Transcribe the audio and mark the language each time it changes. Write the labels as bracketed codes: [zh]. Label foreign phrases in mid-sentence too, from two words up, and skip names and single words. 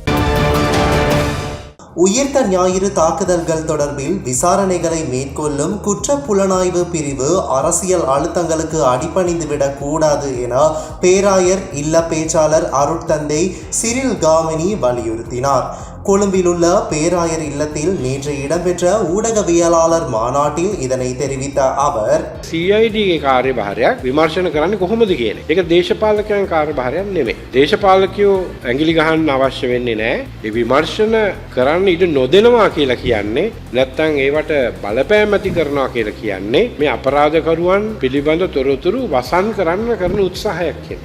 [ta] உயிர்த்த ஞாயிறு தாக்குதல்கள் தொடர்பில் விசாரணைகளை மேற்கொள்ளும் குற்ற புலனாய்வு பிரிவு அரசியல் அழுத்தங்களுக்கு அடிபணிந்துவிடக் கூடாது என பேராயர் இல்ல பேச்சாளர் அருட்தந்தை சிரில் காமினி வலியுறுத்தினார். கொழும்பில் உள்ள பேராயர் இல்லத்தில் நேற்று இடம்பெற்ற ஊடகவியலாளர் மாநாட்டில் இதனை தெரிவித்த அவர், [si] CIDගේ කාර්යභාරයක් විමර්ශන කරන්නේ කොහොමද කියන එක දේශපාලකයන් කාර්යභාරයක් නෙමෙයි. දේශපාලකයෝ ඇඟිලි ගහන්න අවශ්‍ය වෙන්නේ නැහැ. ඒ විමර්ශන කරන්න ඉඩ නොදෙනවා කියලා කියන්නේ නැත්නම් ඒවට බලපෑම් ඇති කරනවා කියලා කියන්නේ මේ අපරාධකරුවන් පිළිබඳ තොරතුරු වසන් කරන්න කරන උත්සාහයක් කියන.